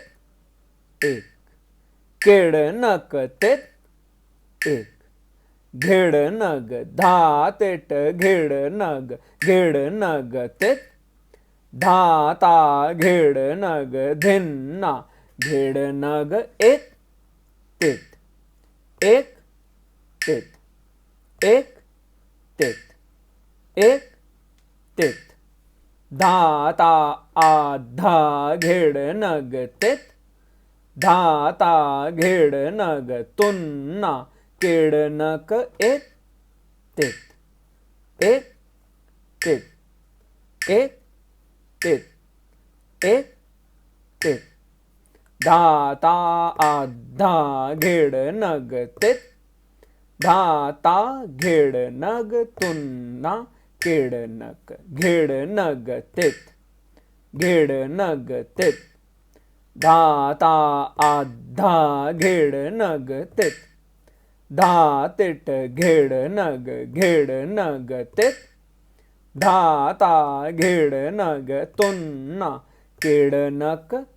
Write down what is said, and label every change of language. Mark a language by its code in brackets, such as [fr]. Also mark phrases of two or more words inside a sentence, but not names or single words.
[hi] एक, केड़ नक तित, एक, घेड़ नग, धा तिट घेड़ नग तित, धा ता घेड़ नग धिन्ना घेड़ नग एक तित, एक तित, एक तित, एक तित, धा ता आधा घेड़ नग तित, धा ता घेड़ नग तुन्ना केड़ नक एक तित, एक तित, एक तित, एक तित, धा ता आधा घेड़ नग तित, धा ता घेड़ नग तुन्ना केड़ नक घेड़ नग तित, घेड़ नग तित, धा ता आधा घेड़ नग तित, धा तिट घेड़ नग तित, धा ता घेड़ नग तुन्ना केड़ नक